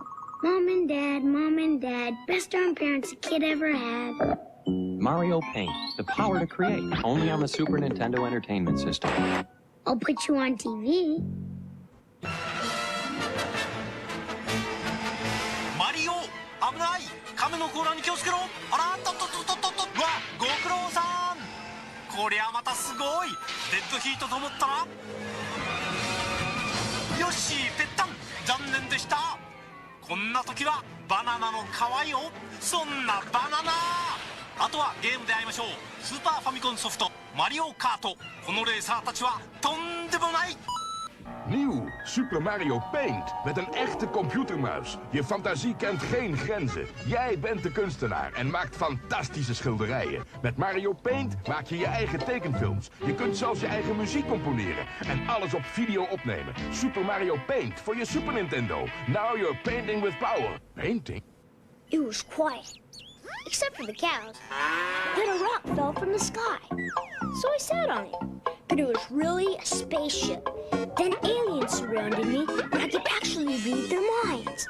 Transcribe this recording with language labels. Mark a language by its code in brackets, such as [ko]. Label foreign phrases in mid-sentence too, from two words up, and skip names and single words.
[en] Mom and Dad, best darn parents a kid ever had. Mario Paint, the power to create, only on the Super Nintendo Entertainment System. I'll put you on TV. Mario, [ja] 危ない。亀の甲羅に気をつけろ。あら、とっとっとっとっと。うわ、ご苦労さん。こりゃまたすごい。デッドヒートと思ったら。よし、ぺったん。残念でした。こんな時はバナナの皮よ。そんなバナナ。あとはゲームで会いましょう。スーパーファミコンソフトマリオカート。このレーサーたちはとんでもない。 [nl] Nieuw, Super Mario Paint, met een echte computermuis. Je fantasie kent geen grenzen. Jij bent de kunstenaar en maakt fantastische schilderijen. Met Mario Paint maak je je eigen tekenfilms. Je kunt zelfs je eigen muziek componeren en alles op video opnemen. Super Mario Paint voor je Super Nintendo. [en] Now you're painting with power. Painting? It was quiet, except for the cows. Then a rock fell from the sky, so I sat on it. But it was really a spaceship. Then aliens surrounded me, and I could actually read their minds.